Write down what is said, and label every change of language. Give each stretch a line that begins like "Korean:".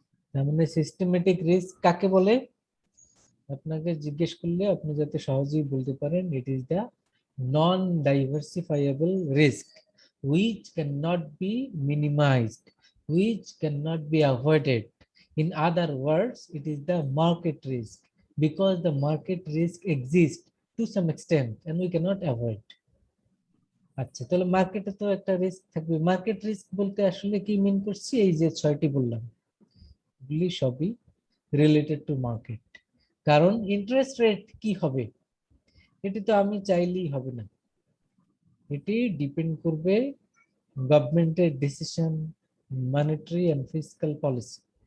Bangla: তার মানে systematic risk কাকে বলে? আপনাকে জিজ্ঞেস করলে আপনি যাতে সহজেই বলতে পারেন,
English: It is the non diversifiable risk which cannot be minimized, which cannot be avoided. In other words, it is the market risk, because the market risk exists to some extent and we cannot avoid.
Bangla: আচ্ছা, তাহলে মার্কেটে তো একটা risk থাকবে। Market risk বলতে আসলে কি মিন করছি? এই যে 6টি বললাম, এগুলি সবই রিলেটেড টু মার্কেট। কারণ ইন্টারেস্ট রেট কি হবে, এটি তো আমি চাইলেই হবে না, এটি ডিপেন্ড করবে গভর্নমেন্টের decision, monetary and fiscal policy.